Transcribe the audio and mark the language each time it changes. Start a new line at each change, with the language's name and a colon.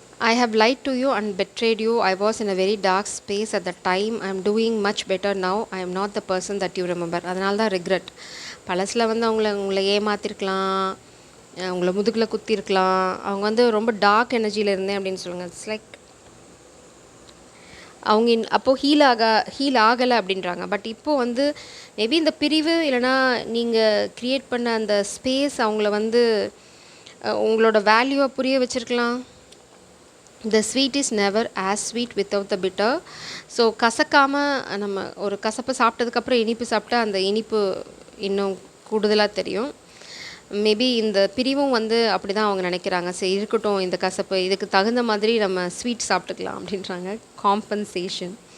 English: I have lied to you and betrayed you. I was in a very dark space at the time. I am doing much better now. I am not the person that you remember.
Tamil: அதனால தான் regret. பழசில் வந்து உங்களை ஏமாற்றிருக்கலாம், உங்களை முதுகில் குத்திருக்கலாம். அவங்க வந்து ரொம்ப dark எனர்ஜியில் இருந்தேன் அப்படின்னு சொல்லுங்கள். இட்ஸ் லைக் அவங்க அப்போது ஹீல் ஆகலை அப்படின்றாங்க. பட் இப்போது வந்து மேபி இந்த பிரிவு இல்லைனா நீங்கள் க்ரியேட் பண்ண அந்த ஸ்பேஸ் அவங்கள வந்து உங்களோட வேல்யூவை புரிய வச்சுருக்கலாம்.
English: The sweet is never as sweet without the bitter.
Tamil: So கசக்காமல் நம்ம ஒரு கசப்பு சாப்பிட்டதுக்கப்புறம் இனிப்பு சாப்பிட்டா அந்த இனிப்பு இன்னும் கூடுதலாக தெரியும். மேபி இந்த பிரிவும் வந்து அப்படி தான் அவங்க நினைக்கிறாங்க. சரி இருக்கட்டும், இந்த கசப்பு இதுக்கு தகுந்த மாதிரி நம்ம ஸ்வீட் சாப்பிட்டுக்கலாம் அப்படின்றாங்க. காம்பன்சேஷன்.